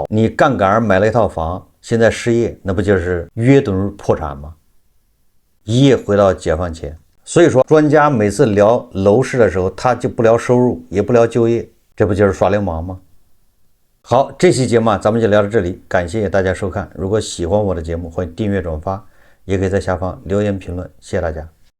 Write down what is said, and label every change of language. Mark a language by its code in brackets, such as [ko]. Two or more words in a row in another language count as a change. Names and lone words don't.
[zh] 你槓桿買了一套房，現在失業，那不就是約等於破產嗎？一夜回到解放前。所以說，專家每次聊樓市的時候，他就不聊收入，也不聊就業，這不就是耍流氓嗎？好，這期節目咱們就聊到這裡，感謝大家收看。如果喜歡我的節目，歡迎訂閱轉發，也可以在下方留言評論，謝謝大家。